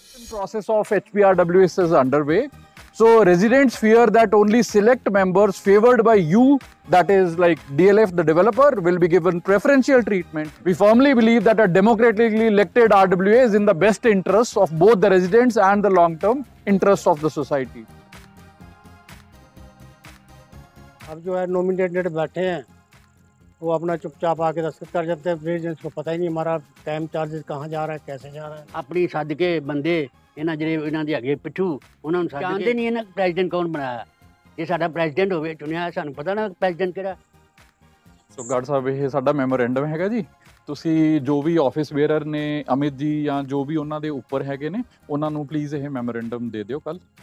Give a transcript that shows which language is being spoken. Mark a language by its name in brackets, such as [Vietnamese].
[English] Process of HPRWS is underway. So residents fear that only select members favored by you, that is like DLF, the developer, will be given preferential treatment. We firmly believe that a democratically elected RWA is in the best interests of both the residents and the long-term interests of the society. [Hindi] अब जो है nominated बैठे हैं वो अपना चुपचाप आके दस्तखत कर जाते हैं। रेजिडेंट्स को पता ही नहीं हमारा टाइम चार्जेस कहाँ जा रहा है, कैसे जा रहा है। अपनी सद के बंदे [Punjabi] ਇਹਨਾਂ ਜਿਹੜੇ ਇਹਨਾਂ ਦੇ ਅੱਗੇ ਪਿੱਠੂ ਉਹਨਾਂ ਨੂੰ ਜਾਣਦੇ ਨਹੀਂ ਇਹਨਾਂ ਪ੍ਰੈਜ਼ੀਡੈਂਟ ਕੌਣ ਬਣਾਇਆ। ਇਹ ਸਾਡਾ ਪ੍ਰੈਜ਼ੀਡੈਂਟ ਹੋਵੇ ਚੁਣਿਆ, ਸਾਨੂੰ ਪਤਾ ਨਾ ਪ੍ਰੈਜ਼ੀਡੈਂਟ ਕਿਹੜਾ। ਸੋ ਗਾਰਡ ਸਾਹਿਬ ਇਹ ਸਾਡਾ ਮੈਮੋਰੈਂਡਮ ਹੈਗਾ ਜੀ, ਤੁਸੀਂ ਜੋ ਵੀ ਆਫਿਸ ਬੇਅਰਰ ਨੇ ਅਮਿਤ ਜੀ ਜਾਂ ਜੋ ਵੀ ਉਹਨਾਂ ਦੇ ਉੱਪਰ ਹੈਗੇ ਨੇ ਉਹਨਾਂ ਨੂੰ ਪਲੀਜ਼ ਇਹ ਮੈਮੋਰੈਂਡਮ ਦੇ ਦਿਓ ਕੱਲ।